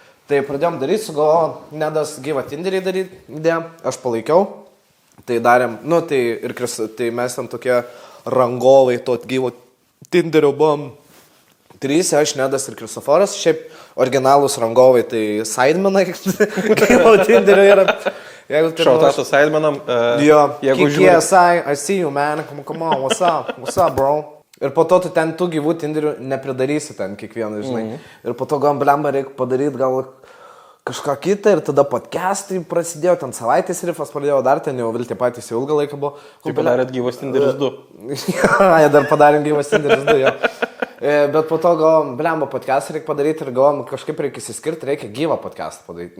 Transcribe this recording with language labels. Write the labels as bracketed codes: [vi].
[lt] Tai pradėjom daryti, sugalvojom, Nedas gyvą Tinderį daryti, aš palaikiau, tai darėm, tai mes ten tokie rangovai to gyvo Tinderio buvom 3, aš, Nedas ir Kristoforas, šiaip originalūs rangovai, tai sidemenai, gyvo Tinderio yra. Šautatas sidemenam. [en] Jo, KSI, I see you, man, come on, what's up, bro? [lt] Ir po to tu ten tų gyvų Tinderių nepridarysi ten kiekvieną, žinai. Ir po to blemba reikia padaryti gal kažką kitą ir tada podcastai prasidėjo, ten savaitės rifas pradėjo, dar ten jau Viltė patys jau ilgą laiką buvo. Kaip padarėt gyvas Tinderis 2. Ja, dar padarėm gyvas Tinderis 2, jo. Bet po to galvom, blemba podcastą reikia padaryti ir galvom, kažkaip reikia įsiskirti, reikia gyvą podcastą padaryti.